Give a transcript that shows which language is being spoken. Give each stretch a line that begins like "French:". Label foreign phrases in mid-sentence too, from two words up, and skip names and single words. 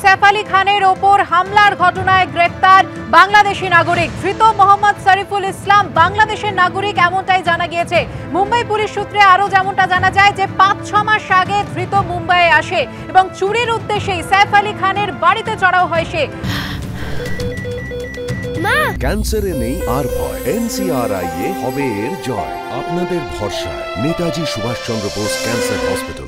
Bangla: সাইফ আলি খানের ওপর হামলার ঘটনায় গ্রেপ্তার বাংলাদেশি নাগরিক ধৃত মোহাম্মদ শরিফুল ইসলাম বাংলাদেশের নাগরিক এমনটাই জানা গিয়েছে। মুম্বই পুলিশ সূত্রে আরও যেমনটা জানা যায় যে ৫-৬ মাস আগে ধৃত মুম্বাইয়ে আসে এবং চুরির উদ্দেশ্যেই सैफ अली খানের বাড়িতে চড়াও হয় সে। ক্যান্সারে নেই আর ভয়, এনসিআরআই হবে এর জয়। আপনাদের ভরসা নেতাজি সুভাষচন্দ্র বোস ক্যান্সার হসপিটাল।